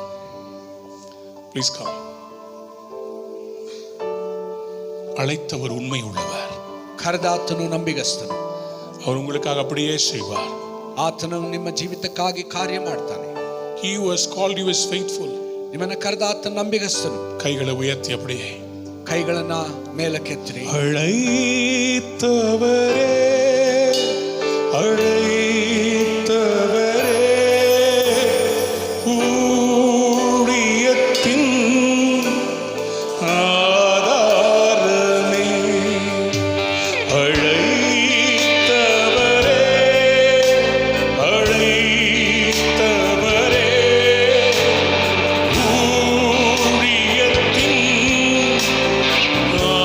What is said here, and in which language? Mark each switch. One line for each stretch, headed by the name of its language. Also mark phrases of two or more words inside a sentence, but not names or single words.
English: Please come.
Tamil: அழைத்தவர் உண்மை உள்ளவர்.
Kannada: ಕರೆದಾತನು ನಂಬಿಗಸ್ತನು.
Tamil: அவர் உங்களுக்காக அப்படியே செய்வார்.
Kannada: ಆತನು ನಿಮ್ಮ ಜೀವಿತಕ್ಕಾಗಿ ಕಾರ್ಯ ಮಾಡ್ತಾನೆ.
English: He who has called you is faithful.
Kannada: ನಿಮ್ಮನ್ನ ಕರೆದಾತನು ನಂಬಿಗಸ್ತನು.
Tamil: கைகளை உயர்த்தி அப்படியே
Kannada: ಕೈಗಳನ್ನ ಮೇಲಕ್ಕೆತ್ತಿರಿ.
Tamil: அழைத்தவரே அழைத்தவரே ஊழியத்தின் ஆதாரமே அழைத்தவரே அழைத்தவரே ஊழியத்தின்